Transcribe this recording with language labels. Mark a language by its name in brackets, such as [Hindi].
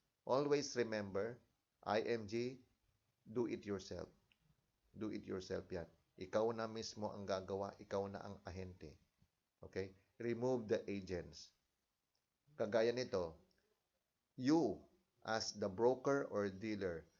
[English] Always remember, IMG, do it yourself. Do it yourself yan. [Filipino] Ikaw na mismo ang gagawa, ikaw na ang ahente. [English] Okay? Remove the agents. Kagaya nito, you as the broker or dealer.